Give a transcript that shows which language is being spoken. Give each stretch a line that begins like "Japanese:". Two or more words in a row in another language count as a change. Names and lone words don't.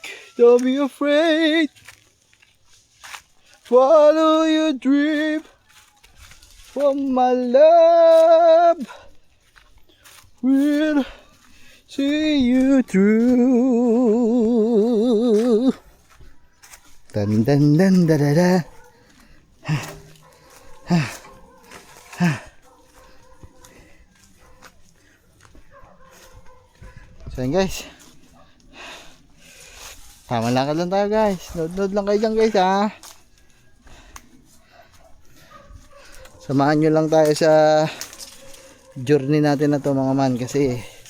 English: Don't be afraid. Follow your dream. For my love will see you through. Dun dun dun da da da.
Filipino: So yun guys, tama lang ka lang tayo guys. Nood lang kayo dyan guys ha. Samahan nyo lang tayo sa journey natin na to mga man, kasi